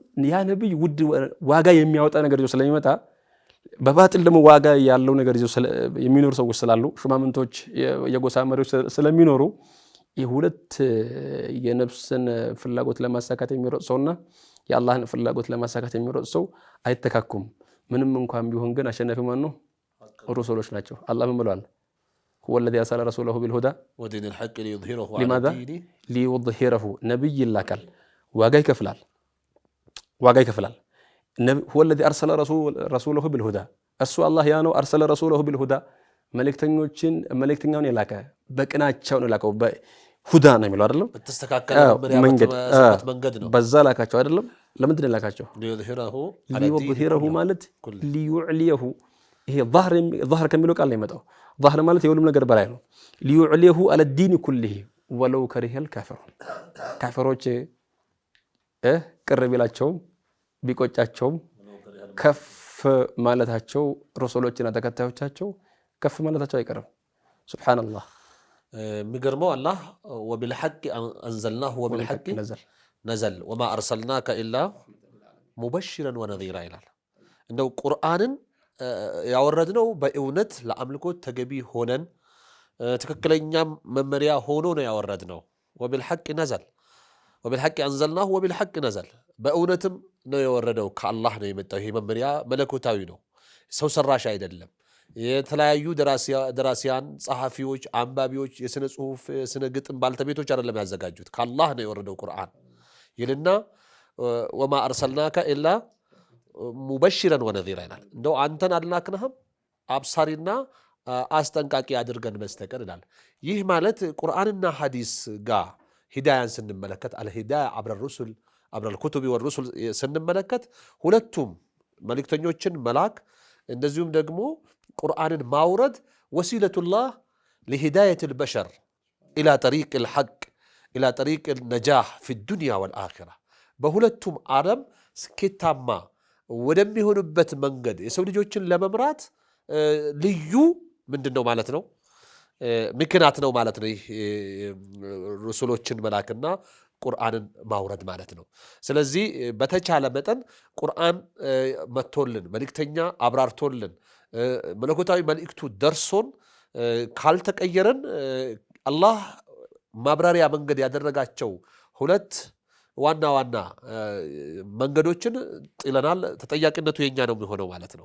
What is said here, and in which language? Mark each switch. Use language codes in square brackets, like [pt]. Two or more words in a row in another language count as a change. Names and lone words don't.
[am] ያ ነብይ ውድ ዋጋ የሚያወጣ ነገር ይዞ ስለሚመጣ፣ በባጥል ደግሞ ዋጋ ያለው ነገር ይዞ የሚኖሩ ሰዎች ስላሉ፣ ሹማምንቶች፣ የጎሳ መሪዎች ስለሚኖሩ የሁለት የነፍስን ፍላጎት ለማሳካት የሚሮጥ ሰውና የአላህን ፍላጎት ለማሳካት የሚሮጥ ሰው አይተካኩም። ምንም እንኳን ቢሆን ግን አሸናፊ ማን ነው? ሩሱሎች ናቸው። አላህ ምን ብሏል? [ar] هو الذي أرسل رسوله بالهدى ودين الحق ليظهره لماذا؟ ليظهره نبي لكال [am] ዋጋ ይከፍላል [ar] هو الذي أرسل رسوله بالهدى [am] እሱ አላህ ያ ነው [ar] أرسل رسوله بالهدى [am] መልእክተኛውን የላከ በቅናቸው ነው የላከው በሁዳ ነው የሚለው አይደለም በተስተካከለ መንገድ ነው በዛ ላካቸው አይደለም ለምንድን ነው የላካቸው ሊዩظሂረሁ ማለት ሊዩዕሊየሁ ይሄ ظهر ከሚለው ቃል ነው የመጣው ظهر ማለት የሁሉም ነገር በላይ ነው ሊዩዕሊየሁ [ar] على الدين كله ولو كره الكافرون [am] ካፊሮች ቅር ቢላቸውም ቢቆጫቸውም ከፍ ማለታቸው ረሱሎችና ተከታዮቻቸው ከፍ ማለታቸው አይቀርም ሱብሃንአላህ የሚገርመው አላህ [ar] وبالحق أنزلناه وبالحق نزل وما أرسلناك إلا مبشرا ونذيرا [am] ይላል እንደው ቁርአንን ያወረድነው በእውነት ለአምልኮት ተገቢ ሆነን ትክክለኛ መመሪያ ሆኖ ነው ያወረድነው [ar] وبالحق نزل وبالحق أنزلناه وبالحق نزل [am] በእውነትም ነው የወረደው ከአላህ ነው የመጣው ይሄ መመሪያ መለኮታዊ ነው ሰው ሰራሽ አይደለም የተለያዩ ደራሲያን ጸሐፊዎች አንባቢዎች የስነ ጽሁፍ ስነ ግጥም ባልተቤቶች አይደለም ያዘጋጁት ከአላህ ነው የወረደው ቁርአን ይልና [ar] وما أرسلناك إلا مبشرا ونذيرا [am] ይላል እንደው አንተን አልላክንህም አብሳሪና አስጠንቃቂ አድርገን በስተቀር ይላል ይህ ማለት ቁርአንና ሐዲስ ጋር ሂዳያን ስንመለከት አልሂዳያ አብረ الرسل አብረ [ar] الكتب والرسل [am] ስንመለከት ሁለቱም መልእክተኞችን መላክ እንደዚሁም ደግሞ ቁርአንን ማውረድ ወሲለቱላህ [ar] لهداية البشر إلى طريق الحق إلى طريق النجاح في الدنيا والآخرة [am] በሁለቱም ዓለም ስኬታማ ወደሚሆኑበት መንገድ የሰው ልጆችን ለመምራት ልዩ ምንድነው ማለት ነው ምክንያት ነው ማለት ነው ረሱሎችን መላክና ቁርአንን ማውረድ ማለት ነው ስለዚህ በተቻለ መጠን ቁርአን መጥቶልን መልእክተኛ አብራርቶልን መለኮታዊ መልእክቱ ደርሶን ካልተቀየረን አላህ ማብራሪያ መንገድ ያደረጋቸው ሁለት ዋና መንገዶችን ጥለናል ተጠያቂነቱ የኛ ነው የሚሆነው ማለት ነው